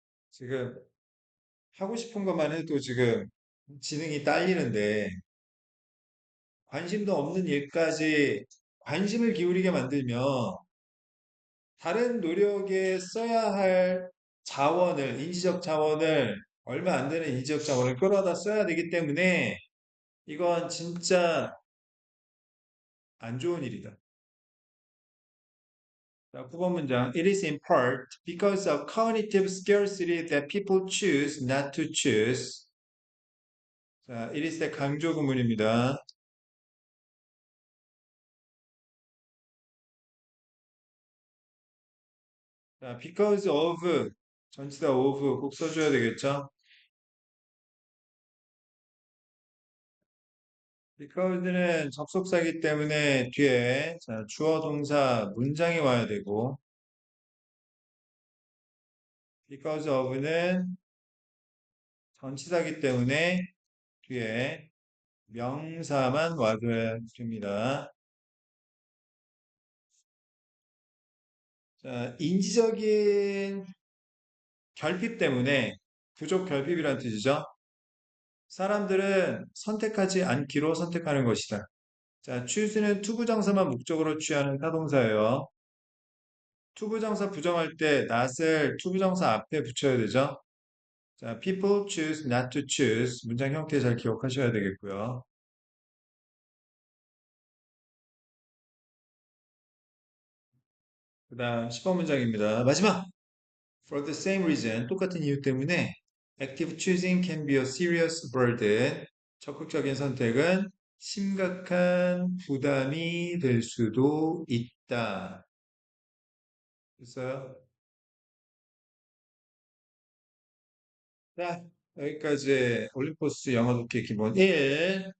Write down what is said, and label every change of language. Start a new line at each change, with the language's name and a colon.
Korean: 지금 하고 싶은 것만 해도 지금 지능이 딸리는데 관심도 없는 일까지 관심을 기울이게 만들면 다른 노력에 써야 할 자원을, 인지적 자원을 얼마 안 되는 인지적 자원을 끌어다 써야 되기 때문에 이건 진짜 안 좋은 일이다. 자, 9번 문장.
English: It is in part because of cognitive scarcity that people choose not to choose.
Korean: 자, it is 의 강조 구문입니다. 자, because of 전치사 of 꼭 써줘야 되겠죠? because는 접속사이기 때문에 뒤에 자, 주어 동사 문장이 와야 되고 because of는 전치사이기 때문에 뒤에 명사만 와줘야 됩니다. 자, 인지적인 결핍 때문에 부족 결핍이란 뜻이죠. 사람들은 선택하지 않기로 선택하는 것이다. 자, choose는 투부정사만 목적으로 취하는 타동사예요. 투부정사 부정할 때 not을 투부정사 앞에 붙여야 되죠.
English: 자, people choose not to choose.
Korean: 문장 형태 잘 기억하셔야 되겠고요. 그 다음 10번 문장입니다. 마지막!
English: For the same reason,
Korean: 똑같은 이유 때문에
English: active choosing can be a serious burden.
Korean: 적극적인 선택은 심각한 부담이 될 수도 있다. 그래서 자, 여기까지 올림포스 영어 독해 기본 1.